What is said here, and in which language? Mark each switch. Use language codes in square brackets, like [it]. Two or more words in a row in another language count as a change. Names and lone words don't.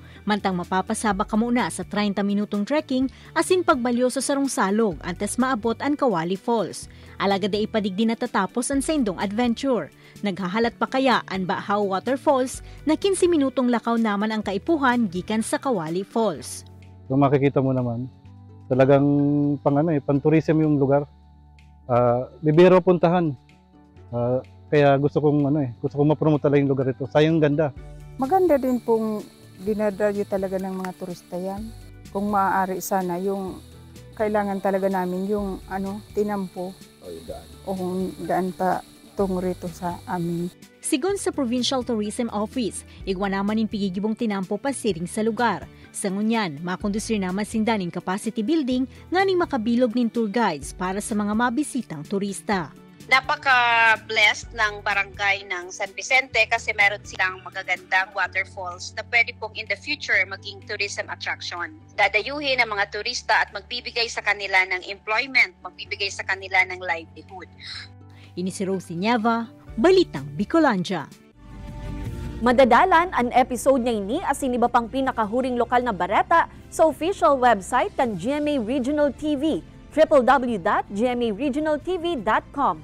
[bik] Mantang mapapasaba ka muna sa 30 minutong trekking asin pagbalyo sa Sarong Salog antes maabot ang Kawali Falls. Alagad ay ipadigdi na tatapos ang sendong adventure. Naghahalat pa kaya ang Bahaw Waterfalls na 15 minutong lakaw naman ang kaipuhan gikan sa Kawali Falls. [tl] Kung makikita mo naman, talagang pang-tourism yung lugar. Bibiro puntahan. Kaya gusto kong ma-promote talaga yung lugar ito. Sayang ganda. Maganda din pong dinadalyo talaga ng mga turista yan. Kung maaari sana yung kailangan talaga namin yung tinampo. O daan pa tungo rito sa amin. [bik] Sigon sa Provincial Tourism Office, igwa naman in pigigibong tinampo pasiring sa lugar. Sa ngunyan, makondusir naman sindaning [en] capacity building [bik] nganing makabilog nin [en] tour guides [bik] para sa mga mabisitang turista. [tl] Napaka-blessed ng barangay ng San Vicente kasi meron silang magagandang waterfalls na pwede pong [en] in the future [tl] maging [en] tourism attraction. [tl] Dadayuhin ang mga turista at magbibigay sa kanila ng employment, magbibigay sa kanila ng livelihood. [bik] Ini si Rosie Nieva, Balitang Bicolandia. Madadalan ang episode niya ini asin iba pang pinakahuring lokal na bareta sa [en] official website [bik] kan GMA Regional TV, www.gmaregionaltv.com.